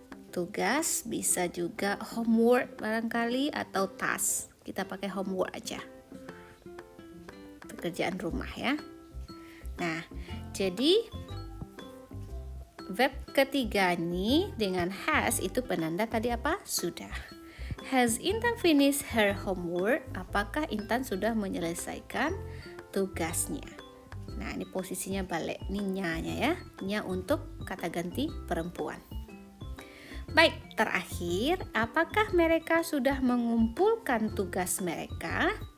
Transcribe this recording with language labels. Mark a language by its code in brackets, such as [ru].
[id] Tugas bisa juga homework barangkali atau task. Kita pakai homework aja. Pekerjaan rumah ya. Nah, jadi verb ketiga ini dengan has itu penanda tadi apa? Sudah. [en] Has Intan finished her homework? [id] Apakah Intan sudah menyelesaikan tugasnya? Nah, ini posisinya balik. Ini nya-nya ya. Nya untuk kata ganti perempuan. Baik, terakhir, apakah mereka sudah mengumpulkan tugas mereka?